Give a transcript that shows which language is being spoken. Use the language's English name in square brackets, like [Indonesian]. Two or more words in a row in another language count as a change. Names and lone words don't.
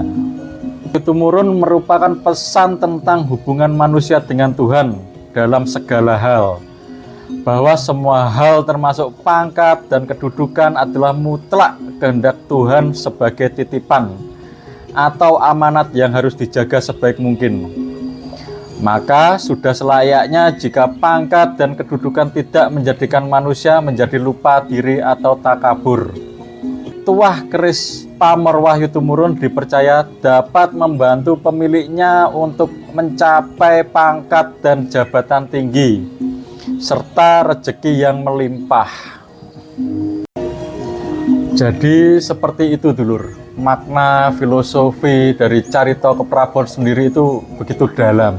[Indonesian] Wahyu Tumurun merupakan pesan tentang hubungan manusia dengan Tuhan dalam segala hal, bahwa semua hal termasuk pangkat dan kedudukan adalah mutlak kehendak Tuhan sebagai titipan atau amanat yang harus dijaga sebaik mungkin. Maka sudah selayaknya jika pangkat dan kedudukan tidak menjadikan manusia menjadi lupa diri atau takabur. Tuah keris pamor Wahyu Tumurun dipercaya dapat membantu pemiliknya untuk mencapai pangkat dan jabatan tinggi serta rezeki yang melimpah. Jadi seperti itu dulur, makna filosofi dari Carita Keprabon sendiri itu begitu dalam.